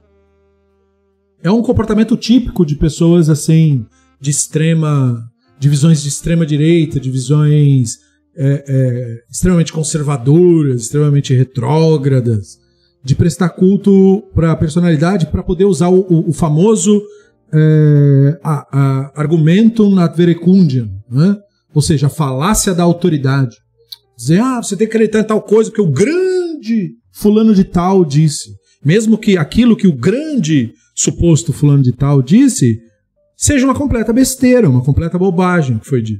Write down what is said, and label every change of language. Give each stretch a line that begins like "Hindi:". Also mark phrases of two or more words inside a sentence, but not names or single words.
Portuguese: É um comportamento típico de pessoas assim, de visões de extrema direita, de visões extremamente conservadoras, extremamente retrógradas, de prestar culto para a personalidade para poder usar o famoso
Latin: argumentum ad verecundiam,
Portuguese: né? Ou seja, a falácia da autoridade. Dizer, você tem que acreditar em tal coisa, porque o grande grande fulano de tal disse. Mesmo que aquilo que o grande suposto fulano de tal disse seja uma completa besteira, uma completa bobagem que foi dito.